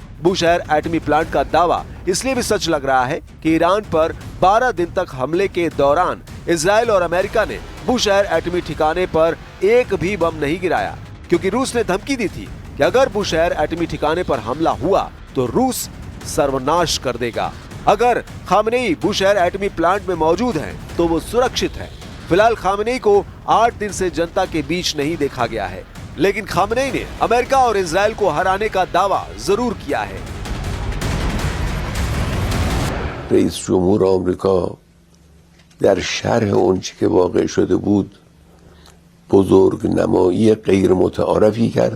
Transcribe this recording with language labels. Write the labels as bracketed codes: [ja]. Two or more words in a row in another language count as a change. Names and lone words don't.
[hi] बुशहर एटमी प्लांट का दावा इसलिए भी सच लग रहा है कि ईरान पर 12 दिन तक हमले के दौरान इजराइल और अमेरिका ने बुशहर एटमी ठिकाने पर एक भी बम नहीं गिराया, क्योंकि रूस ने धमकी दी थी कि अगर बुशहर एटमी ठिकाने पर हमला हुआ तो रूस सर्वनाश कर देगा। अगर खामेनेई बुशहर एटमी प्लांट में मौजूद हैं तो वो सुरक्षित है। फिलहाल खामेनेई को 8 दिन से जनता के बीच नहीं देखा गया है, लेकिन खामेनेई ने अमेरिका और इजराइल को हराने का दावा जरूर किया है। [fa] رئیس جمهور آمریکا در شرح اونچه که واقع شده بود بزرگ نمایی غیر متعارفی کرد.